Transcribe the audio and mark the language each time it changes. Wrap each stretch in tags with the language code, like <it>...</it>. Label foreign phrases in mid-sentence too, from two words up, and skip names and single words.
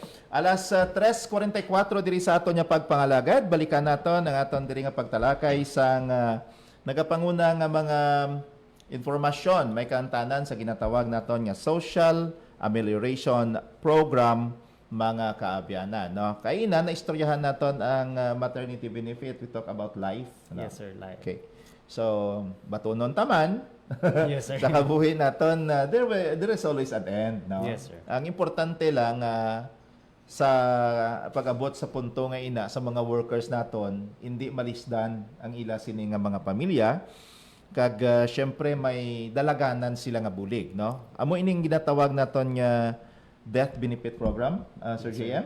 <hil>Alas 3:44 diri sa aton nga pagpangalagad, balikan naton ang aton diri nga pagtalakay sang nagapanguna nga mga informasyon may kantanan sa ginatawag naton nga Social Amelioration Program mga kaabyanan, no? Kaina na istoryahan naton ang maternity benefit.</hil> <en>We talk about life,</en> <hil>no?</hil> <en>Yes, sir. Live. Okay. So,</en> <hil>batunon taman.</hil> <en>Yes, sir.</en> <hil>Sa kabuhi naton,</hil> <en>there is always an end, no? Yes, sir.</en> <hil>Ang importante lang sa pag-abot sa punto nga ina sa mga workers naton, hindi malisdan ang ila sini nga mga pamilya. Kag syempre may dalaganan sila nga bulig, no? Amo ining ginatawag naton nga</hil> <en>death benefit program,</en> <hil>Sir JM?</hil>